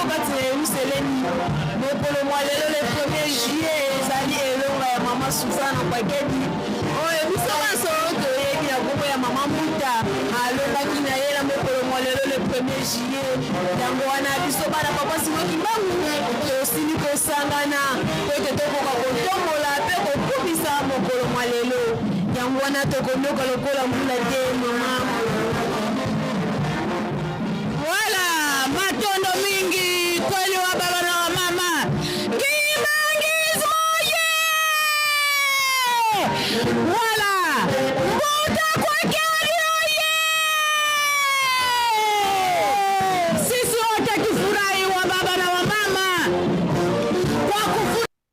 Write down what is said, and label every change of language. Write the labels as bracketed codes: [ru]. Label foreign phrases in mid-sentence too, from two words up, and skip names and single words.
[ln] kati na Yerusalemi mokolo mwa lelo [fr] le 1er juillet [ln] ezali elonga ya mama Suzana Nkwakyadi oyo biso banso toyebi na kombo ya mama Mbuta alongaki na ye na mokolo mwa lelo [fr] le 1er juillet [ln] yango wana biso bana papa Simoni Kimbangu tosili kosangana po ete tokoka kotombola mpe kokumisa mokolo mwa lelo yango wana tokonoka lokola mbula te mama. [sw] Wala [ln] matondo mingi [sw] kweli wa baba na wa mama Kimbangismo ye wala Mbuta Nkwakyadi oye sisi wote tufurahi wa baba na wa mama kwa kufurahi